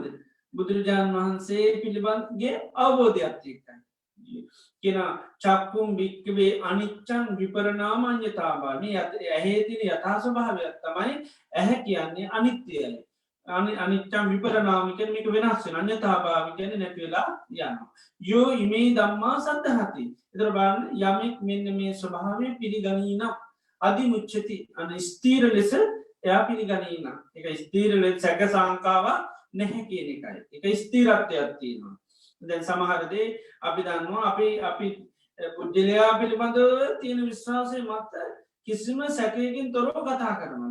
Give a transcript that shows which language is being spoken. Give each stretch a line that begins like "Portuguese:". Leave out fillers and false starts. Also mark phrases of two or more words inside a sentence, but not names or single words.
Sinhala: බුදුරජාණන් වහන්සේ පිළිබඳගේ අවබෝධයක් එක්කයි.
Pali: කියන චක්කුම් භික්ඛවේ අනිච්චං විපරණාමඤ්ඤතාවා.
Sinhala: මේ ඇහි තියෙන යථා ස්වභාවයක් තමයි ඇහැ කියන්නේ අනිත්‍යයි.
Pali: අනිච්චං විපරණාම
Sinhala: කියන්නේ මේක වෙනස් වෙන. අඤ්ඤතාභාව කියන්නේ නැති වෙලා යනවා.
Pali: යෝ ඉමේ ධම්මා සද්ධාති.
Sinhala: ඒතර බලන්න යමෙක් මෙන්න මේ ස්වභාවය පිළිගනී නම් අදිමුච්ඡති අන ස්ථීර ලෙස එයා පිළිගනී නම්. ඒක ස්ථීර ලෙස සැක සංකාවක් නැහැ කියන එකයි. ඒක ස්ථිරත්වයක් තියෙනවා. දැන් සමහර දේ අපි දන්නවා අපි පුජ්‍යලයා පිළිබඳව තියෙන විශ්වාසය මත කිසිම සැකයකින් තොරව කතා කරනවා.